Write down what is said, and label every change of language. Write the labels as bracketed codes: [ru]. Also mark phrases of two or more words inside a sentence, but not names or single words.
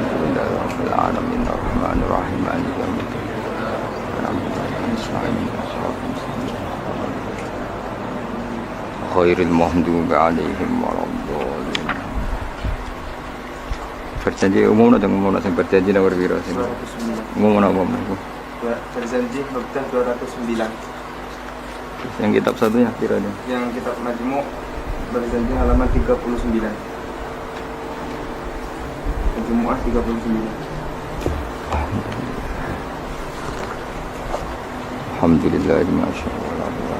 [ar] الحمد لله رب العالمين الرحمن الرحيم مالك يوم الدين. خير المغضوب عليهم ولا الضالين. [jv] Berjanji umumna jangan umumna sing berjanji nomor piro sing umumna Berjanji Makkah 209. [id] Yang kitab satunya kiranya. Yang kitab Majmu' berjanji halaman 39. Jumu'ah 39. [ar] الحمد لله ما شاء الله.